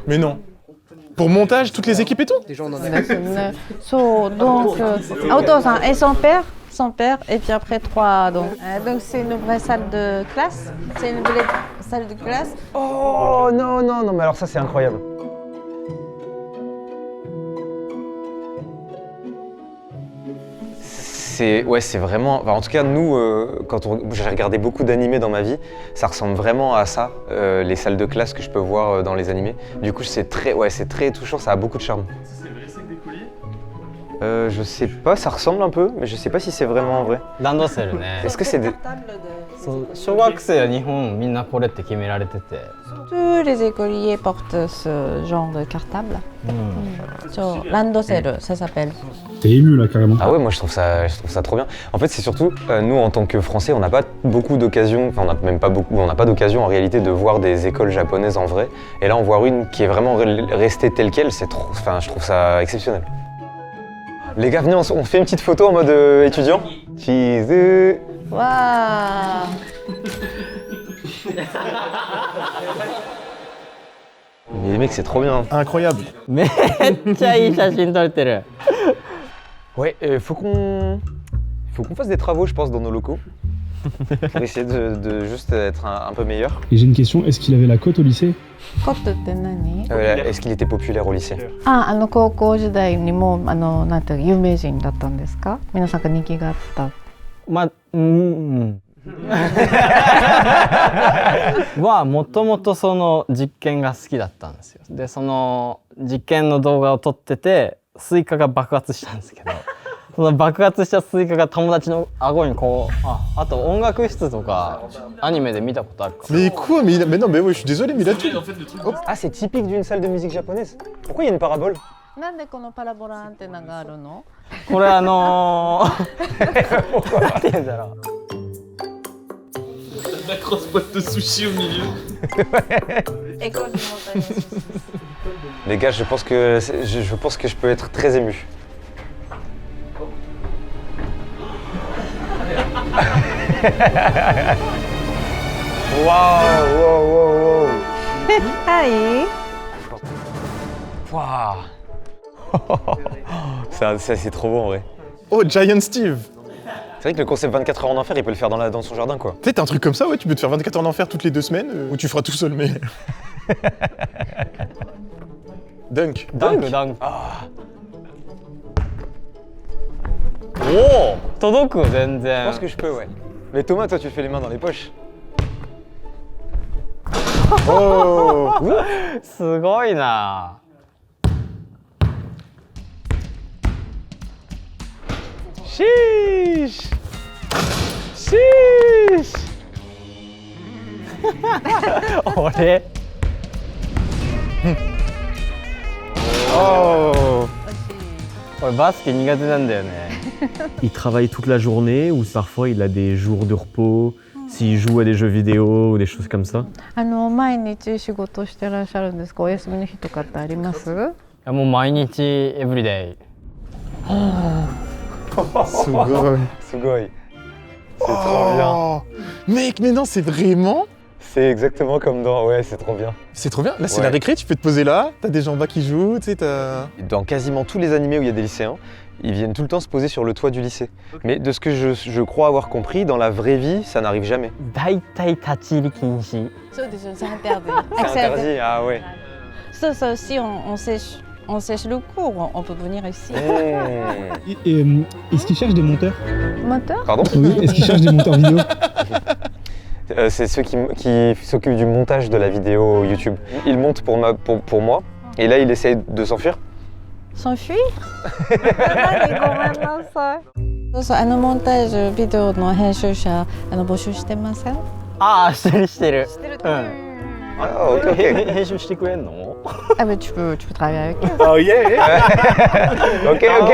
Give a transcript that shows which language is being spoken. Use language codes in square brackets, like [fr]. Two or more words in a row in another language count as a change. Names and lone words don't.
[fr] Mais non. Pour montage, toutes les équipes et tout? そう、donc, お父さん et son père, et puis après 3. Donc c'est une vraie salle de classe. C'est une vraie salle de classe. Oh non, non, non, mais alors ça c'est incroyable. C'est vraiment. Enfin, en tout cas, nous, j'ai regardé beaucoup d'animés dans ma vie, ça ressemble vraiment à ça, les salles de classe que je peux voir dans les animés. Du coup, c'est très touchant, ça a beaucoup de charme. C'est vrai, c'est des colliers? Je sais pas, ça ressemble un peu, mais je sais pas si c'est vraiment vrai. [ja] ランドセルね [fr] Est-ce que c'est des. [ja] そう小学生は日本みんなこれって決められてて [fr] Tous les écoliers portent ce genre de cartable. Sur Landocelle, ça s'appelle. T'es ému là carrément. Ah ouais, moi je trouve ça trop bien. En fait, c'est surtout, nous en tant que Français, on n'a pas beaucoup d'occasions, enfin on n'a même pas beaucoup, on n'a pas d'occasion en réalité de voir des écoles japonaises en vrai. Et là, en voir une qui est vraiment restée telle quelle, c'est trop, enfin je trouve ça exceptionnel. Les gars, venez, on fait une petite photo en mode étudiant. Cheese. Waouh! Mais les mecs, c'est trop bien. Incroyable. [ja] めっちゃいい写真撮れてる [fr] Ouais, faut qu'on fasse des travaux, je pense, dans nos locaux. Pour essayer de juste être un peu meilleur. Et j'ai une question, est-ce qu'il avait la cote au lycée? [ja] コットって何？ [fr] Est-ce qu'il était populaire au lycée? [ja] 高校時代にもなんていう有名人だったんですか？皆さんが人気があった。まあうんはもともとその実験が好きだったんですよ。でその実験の動画を撮っててスイカが爆発したんですけどその爆発したスイカが友達の顎にこうあと音楽室とかアニメで見たことあるかも。 [fr] Mais quoi? Mais non, mais ouais, je suis désolé, mais là tu. Ah, c'est typique d'une salle de musique japonaise. Pourquoi il y a une parabole? [ja] なんでこのパラボラアンテナがあるの？これなんて言うんだろう。 [fr] La grosse boîte de sushi au milieu. École du montagne. Les gars, je pense que je peux être très ému. Waouh. Aïe. Waouh. C'est trop bon en vrai. Oh, Giant Steve! C'est vrai que le concept 24 heures en enfer, il peut le faire dans son jardin quoi. Peut-être un truc comme ça, ouais, tu peux te faire 24 heures en enfer toutes les 2 semaines, ou tu feras tout seul, mais. Dunk. [ja] Oh 届く全 [fr] Je [ja] 然。 [fr] pense que je peux, ouais. Mais Thomas, toi, tu fais les mains dans les poches. Oh! [ja] すごいな。 [fr] Chiche. [ja] 俺 Oh! 俺バスケ苦手なんだよね。 [fr] Il travaille toute la journée ou parfois il a des jours de repos, s'il joue à des jeux vidéo ou des choses comme ça? [ja] 毎日仕事してらっしゃるんですか？お休みの日とかってあります？もう毎日エブリデイ。 Sugoi. Sugoi. [fr] C'est trop bien. Oh! Mec, mais non, c'est vraiment. C'est exactement comme dans... Ouais, c'est trop bien. C'est trop bien. Là, c'est Ouais. la récré, tu peux te poser là, t'as des gens en bas qui jouent, tu sais, t'as. Dans quasiment tous les animés où il y a des lycéens, ils viennent tout le temps se poser sur le toit du lycée. Mais de ce que je crois avoir compris, dans la vraie vie, ça n'arrive jamais. [ja] 大体立ち入り禁止。そうですよ、 [fr] c'est interdit. C'est interdit, ah ouais. Ça aussi, on sèche le cours, on peut venir ici. Est-ce qu'il cherche des monteurs? Moteur? Pardon? Oui, est-ce qu'il cherche des monteurs vidéo? C'est ceux qui s'occupent du montage de la vidéo YouTube. Ils montent pour moi, et là il essaye de s'enfuir. S'enfuir? [ja] 何ごめんなさい。そうそう、モンタージュビデオの編集者募集してません？ああ、してるしてる。してる。 [fr] Ah, ok, ok. [ja] 編集してくれんの？ [fr] Ah mais tu peux travailler avec eux. [en] Oh yeah! Ok, ok!